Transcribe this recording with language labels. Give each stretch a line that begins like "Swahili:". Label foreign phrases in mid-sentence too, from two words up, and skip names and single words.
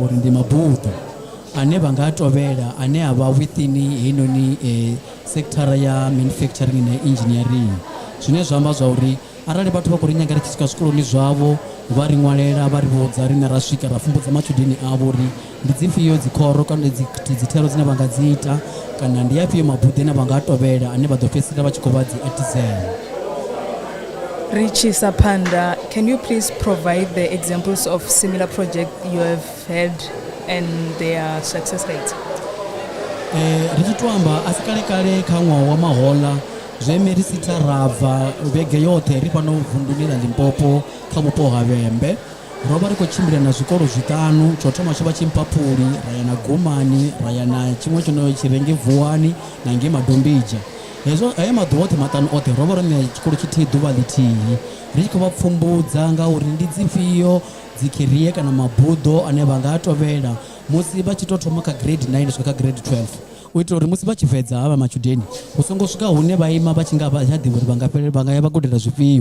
Venda: uri ndi mabuḓo ane vha nga tovhela ane a vha within heinoni sekthara ya manufacturing na engineering zwine zwa amba zwa uri arali vhathu vha khou ri nyaga ri tshi swika zwikoloni zwavho vha ri ṅwalela vha ri vhudza riṋe ra swika ra pfumbudza matshudeni avho uri ndi dzifhio dzikhoro kana dzithero dzine vha nga dzi ita kana ndi afhio mabuḓo ane vha nga tovhela ane vha ḓo fhedzisela vha tshi khou vha dzi artisan.
English: Richie Sapanda, can you please provide the examples of similar projects you have had and their success rates?
Venda: Ri tshi tou amba a si kalekale kha ṅwaha wa mahoḽa zwe Merisita ra bva vhege yoṱhe ri fhano vunḓuni ḽa Limpopo kha vhupo ha Vhembe ro vha ri khou tshimbila na zwikolo zwiṱanu tsho thoma tsho vha Tshimpapuli ra ya na Gumani ra ya na tshiṅwe tshono Tshirenge Vuwani na ngei Madombija hezwo haya maḓuvha oṱhe maṱanu oṱhe ro vha ro ṋea tshikolo tshithihi ḓuvha ḽithihi ri tshi khou vha pfumbudza ngauri ndi dzifhio dzi career kana mabuḓo ane vha nga tovhela musi vha tshi tou thoma kha grade 9 swika kha grade 12 u itela uri musi vha tshi fhedza havha matshudeni hu songo swika hune vha ima vha tshi nga vha tsha ḓivha uri vha nga ya vha gudela zwifhio.